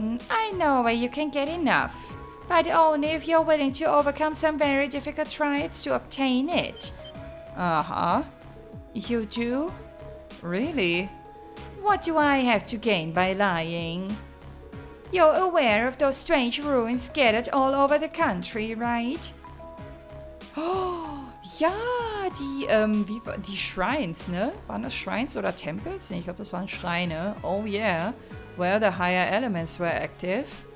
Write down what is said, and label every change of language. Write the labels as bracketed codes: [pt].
[en] I know where you can get enough, but only if you're willing to overcome some very difficult trials to obtain it. You do? Really? What do I have to gain by lying? You're aware of those strange ruins scattered all over the country, right? [de] Oh, ja, die Shrines, ne? Waren das Shrines oder Tempels? Nee, ich glaube, das waren Schreine. [en] Oh yeah, where the higher elements were active.